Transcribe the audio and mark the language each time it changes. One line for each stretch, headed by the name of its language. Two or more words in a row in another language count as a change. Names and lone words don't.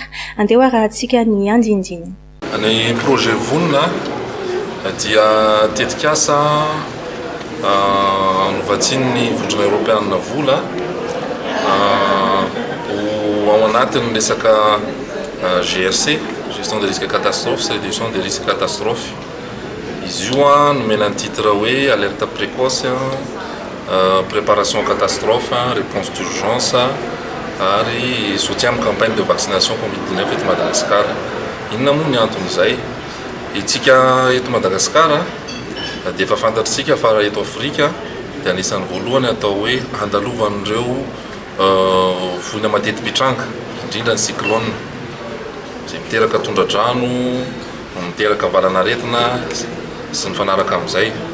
Malagasy: Andeha arahantsika ny andindiny. Ny projet vonina dia tetika asa anovatsiny ny vondrona Europeanina vola ho ao anatin'ny resaka GRC
French: gestion des risques catastrophes, c'est réduction des risques catastrophes.
Malagasy: Izy io a nomena ny titre hoe
French: alerte précoce, préparation catastrophe, réponse d'urgence
Malagasy: ary soutien amin'ny
French: campagne de vaccination Covid-19
Malagasy: eto Madagasikara. Inona moa ny anton'izay? Itsika eto Madagasikara dia efa fantatritsika fa eto Afrika dia anisan'ny voalohany atao hoe andalovan'ireo voina mateti-pitranga, indrindra ny cyclone izay miteraka tondra-drano, miteraka valanaretina sy ny fanaraka amin'izay.